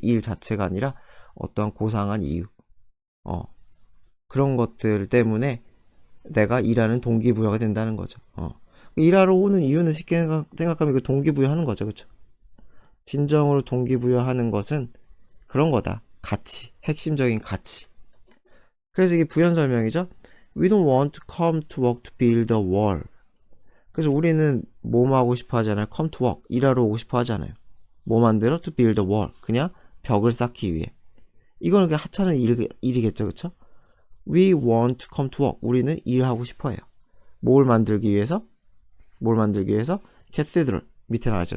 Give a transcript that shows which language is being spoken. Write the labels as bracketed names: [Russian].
[Korean] 일 자체가 아니라 어떠한 고상한 이유. 그런 것들 때문에 내가 일하는 동기부여가 된다는 거죠. 일하러 오는 이유는 쉽게 생각하면 그 동기부여하는 거죠. 그렇죠? 진정으로 동기부여하는 것은 그런 거다. 가치, 핵심적인 가치. 그래서 이게 부연 설명이죠. [English] We don't want to come to work to build a wall. [Korean] 그래서 우리는 뭐 하고 싶어 하잖아요. [English] come to work, [Korean] 일하러 오고 싶어 하잖아요. 뭐 만들어? [English] to build a wall. [Korean] 그냥 벽을 쌓기 위해. 이거는 그냥 하찮은 일이겠죠. 그쵸? [English] We want to come to work. [Korean] 우리는 일하고 싶어 해요. 뭘 만들기 위해서? cathedral. 밑에 나와있죠.